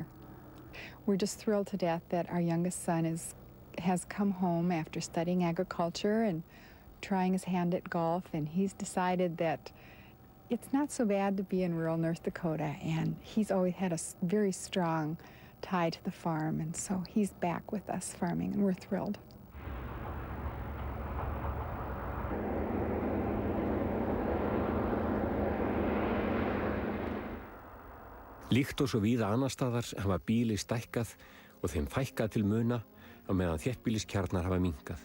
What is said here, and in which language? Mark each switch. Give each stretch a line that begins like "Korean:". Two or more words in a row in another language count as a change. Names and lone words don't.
English: We're just thrilled to death that our youngest son has come home after studying agriculture and trying his hand at golf, and he's decided that it's not so bad to be in rural North Dakota, and he's always had a very strong tie to the farm, and so he's back with us farming, and we're thrilled.
Icelandic: Líkt og svo víða annar staðar hafa bíli stækkað og þeim fækkað til muna á meðan þéttbýliskjarnar hafa minnkað.